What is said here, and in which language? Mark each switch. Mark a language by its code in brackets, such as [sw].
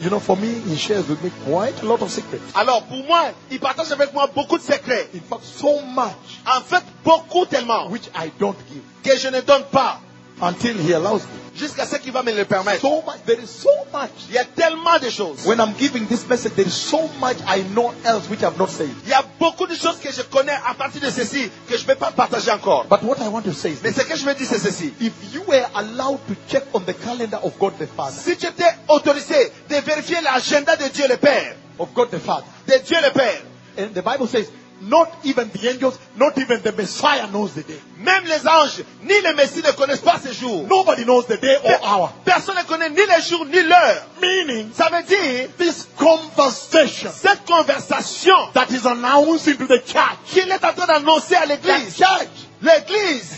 [en] You know, for me, he shares with me quite a lot of secrets. [fr] Alors, pour moi, il partage avec moi beaucoup de secrets. [en] In fact, so much. [fr] En fait, beaucoup tellement. [en] Which I don't give. [fr] Que je ne donne pas. [en] Until he allows me. [fr] Jusqu'à ce qu'il va me le permettre. [en] So much, there is so much. [fr] Il y a tellement de choses. [en] When I'm giving this message, there is so much I know else which I've not said. [fr] Il y a beaucoup de choses que je connais à partir de ceci que je ne vais pas partager encore. [en] But what I want to say is, [fr] mais ce que je veux dire, c'est ceci. [en] If you were allowed to check on the calendar of God the Father, [fr] si tu étais autorisé de vérifier l'agenda de Dieu le Père, [en] of God the Father, [fr] de Dieu le Père, [en] and the Bible says, not even the angels, not even the Messiah knows the day. [fr] Même les anges, ni le Messie ne connaissent pas ce jour. [en] Nobody knows the day or hour. [fr] Personne ne connaît ni le jour ni l'heure. [en] Meaning, [fr] ça veut dire, [en] this conversation, [fr] cette conversation, [en] that is announcing to the church, [fr] qu'il est en train d'annoncer à l'église, la church, l'église,